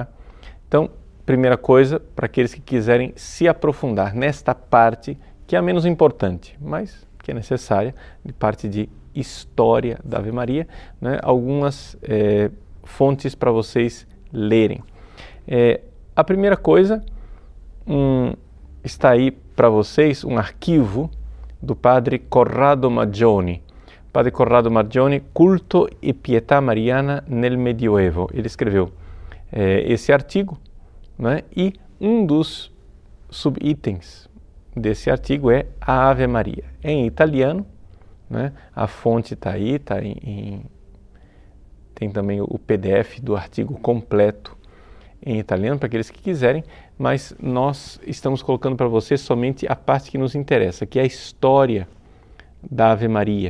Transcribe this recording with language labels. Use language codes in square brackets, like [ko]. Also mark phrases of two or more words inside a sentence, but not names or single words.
[pt] Então, primeira coisa, para aqueles que quiserem se aprofundar nesta parte, que é a menos importante, mas que é necessária, de parte de história da Ave Maria, né? Algumas fontes para vocês lerem. A primeira coisa, está aí para vocês um arquivo do padre Corrado Maggioni. Padre Corrado Maggioni, Culto e Pietà Mariana nel Medioevo. Ele escreveu esse artigo, né? E um dos subitens desse artigo é a Ave Maria. É em italiano, né? A fonte está aí, tem também o PDF do artigo completo em italiano para aqueles que quiserem, mas nós estamos colocando para vocês somente a parte que nos interessa, que é a história da Ave Maria.